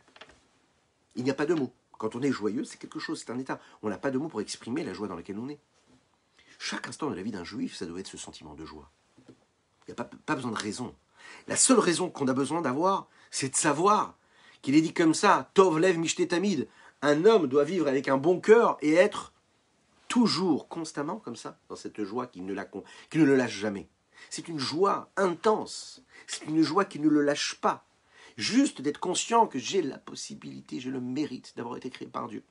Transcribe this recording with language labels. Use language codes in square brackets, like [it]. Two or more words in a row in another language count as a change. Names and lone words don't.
[fr] Il n'y a pas de mots. Quand on est joyeux, c'est quelque chose, c'est un état. On n'a pas de mots pour exprimer la joie dans laquelle on est. Chaque instant de la vie d'un juif, ça doit être ce sentiment de joie. Il n'y a pas besoin de raison. La seule raison qu'on a besoin d'avoir, c'est de savoir qu'il est dit comme ça, [he] טוב לב משתה תמיד. [fr] Un homme doit vivre avec un bon cœur et être toujours, constamment comme ça, dans cette joie qui ne le lâche jamais. C'est une joie intense. C'est une joie qui ne le lâche pas. Juste d'être conscient que j'ai la possibilité, j'ai le mérite d'avoir été créé par Dieu.